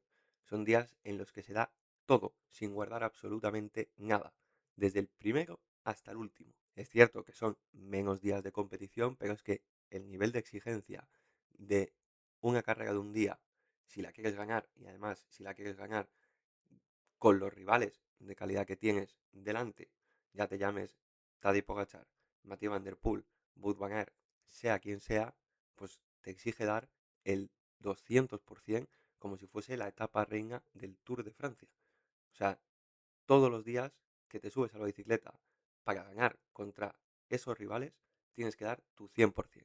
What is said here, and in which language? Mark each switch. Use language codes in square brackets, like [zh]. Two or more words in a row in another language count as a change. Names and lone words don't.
[es] Son días en los que se da todo, sin guardar absolutamente nada, desde el primero hasta el último. Es cierto que son menos días de competición, pero es que el nivel de exigencia de una carrera de un día, si la quieres ganar, y además si la quieres ganar con los rivales de calidad que tienes delante, ya te llames Tadej Pogačar, Mathieu Van Der Poel, Wout van Aert, sea quien sea, pues te exige dar el 200% como si fuese la etapa reina del Tour de Francia. O sea, todos los días que te subes a la bicicleta para ganar contra esos rivales, tienes que dar tu 100%.